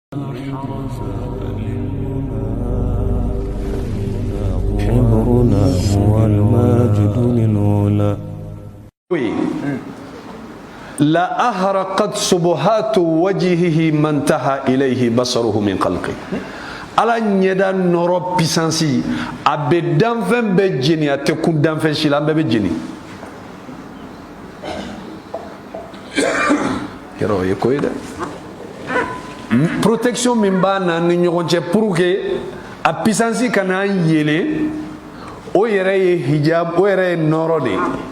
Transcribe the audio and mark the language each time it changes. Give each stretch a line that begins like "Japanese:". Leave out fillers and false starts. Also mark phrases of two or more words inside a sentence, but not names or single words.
Arabic: حبرنا هو الماجد للعلا. لا أهرقت سبحات وجهه ما انتهى إليه بصره من خلقه.
Bambara: ala ɲɛda nɔrɔ pisansi a bɛ danfɛn bɛɛ jeni, a tɛ kun danfɛn si la, an bɛɛ bɛ jeni. yɔrɔ o ye ko ye dɛ. protection min b'a na ni ɲɔgɔn cɛ
French: pour que
Bambara: a pisansi kana yɛlɛ, o yɛrɛ ye hijab, o yɛrɛ ye nɔrɔ de ye.